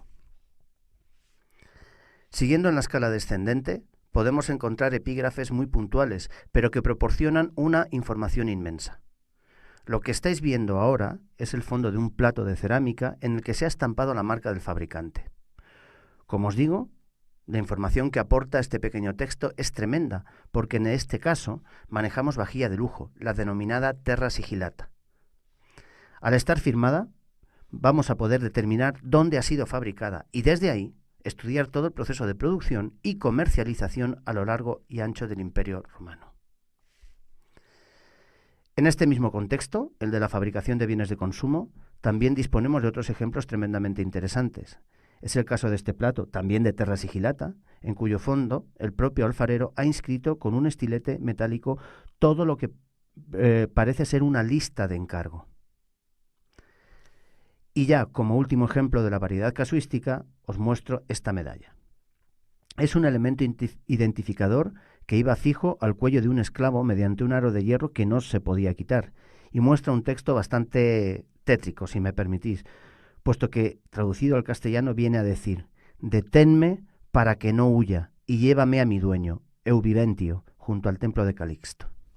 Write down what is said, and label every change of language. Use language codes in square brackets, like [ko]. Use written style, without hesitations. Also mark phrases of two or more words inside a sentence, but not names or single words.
[es] Siguiendo en la escala descendente, podemos encontrar epígrafes muy puntuales, pero que proporcionan una información inmensa. Lo que estáis viendo ahora es el fondo de un plato de cerámica en el que se ha estampado la marca del fabricante. Como os digo, la información que aporta este pequeño texto es tremenda, porque en este caso manejamos vajilla de lujo, la denominada [la] terra sigillata. [es] Al estar firmada, vamos a poder determinar dónde ha sido fabricada y desde ahí estudiar todo el proceso de producción y comercialización a lo largo y ancho del Imperio Romano. En este mismo contexto, el de la fabricación de bienes de consumo, también disponemos de otros ejemplos tremendamente interesantes. Es el caso de este plato, también de [la] terra sigillata, [es] en cuyo fondo el propio alfarero ha inscrito con un estilete metálico todo lo que parece ser una lista de encargo. Y ya como último ejemplo de la variedad casuística, os muestro esta medalla. Es un elemento identificador que iba fijo al cuello de un esclavo mediante un aro de hierro que no se podía quitar, y muestra un texto bastante tétrico, si me permitís, puesto que, traducido al castellano, viene a decir: «Deténme para que no huya, y llévame a mi dueño, Euviventio, junto al templo de Calixto».